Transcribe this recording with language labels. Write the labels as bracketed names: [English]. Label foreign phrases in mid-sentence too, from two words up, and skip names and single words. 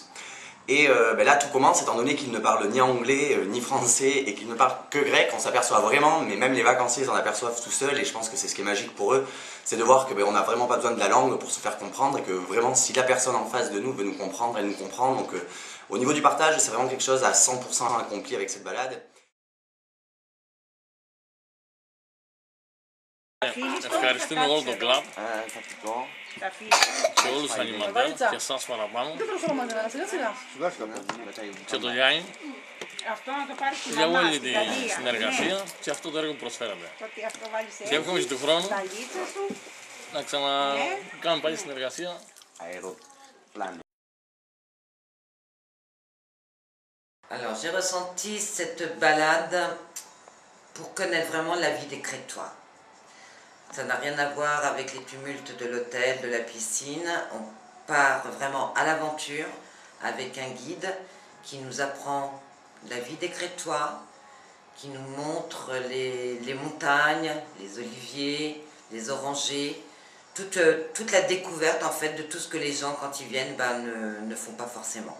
[French] Et là tout commence étant donné qu'il ne parle ni anglais ni français et qu'il ne parle que grec, on s'aperçoit vraiment, mais même les vacanciers s'en aperçoivent tout seuls et je pense que c'est ce qui est magique pour eux, c'est de voir qu'on n'a vraiment pas besoin de la langue pour se faire comprendre et que vraiment si la personne en face de nous veut nous comprendre, elle nous comprend. Donc au niveau du partage c'est vraiment quelque chose à 100% accompli avec cette balade. [Greek] Ευχαριστούμε όλο τον κλαμπ και όλους τους ανηματέρ και εσάς παραπάνω και το Γιάννη για όλη τη συνεργασία και αυτό το έργο που προσφέρατε. Και εύχομαι και του χρόνου να ξανακάνουμε πάλι συνεργασία. [French] Alors j'ai ressenti cette balade pour connaître vraiment la vie des Crétois. Ça n'a rien à voir avec les tumultes de l'hôtel, de la piscine. On part vraiment à l'aventure avec un guide qui nous apprend la vie des Crétois, qui nous montre les montagnes, les oliviers, les orangers, toute la découverte en fait de tout ce que les gens quand ils viennent ne font pas forcément.